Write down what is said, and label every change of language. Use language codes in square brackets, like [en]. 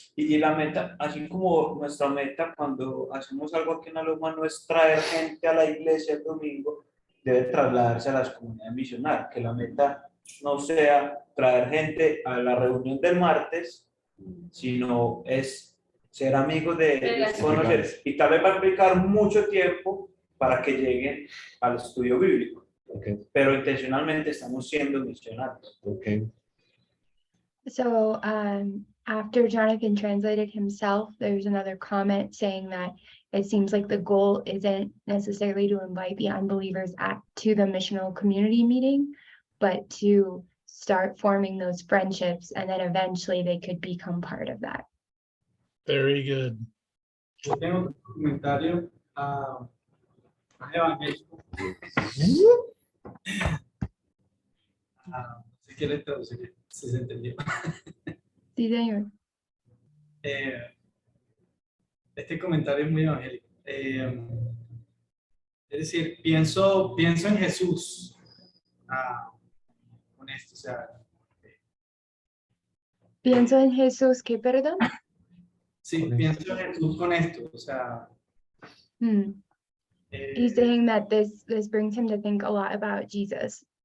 [es] Y la meta, así como nuestra meta cuando hacemos algo aquí en Aloma no es traer gente a la iglesia el domingo, debe trasladarse a las comunidades misionales, que la meta no sea traer gente a la reunión del martes, sino es ser amigos de ellos, conocer, y tal vez va a aplicar mucho tiempo para que lleguen al estudio bíblico, pero intencionalmente estamos siendo misioneros. [en] So after Jonathan translated himself, there's another comment saying that it seems like the goal isn't necessarily to invite the unbelievers to the missional community meeting, but to start forming those friendships and then eventually they could become part of that. Very good. [es] Yo tengo un comentario evangélico. Si quieres traducir, si se entendió. Sí, señor. Este comentario es muy evangélico. Es decir, pienso en Jesús con esto, o sea. Pienso en Jesús, ¿qué, perdón? Sí, pienso en Jesús con esto, o sea. [en] He's saying that this brings him to think a lot about Jesus.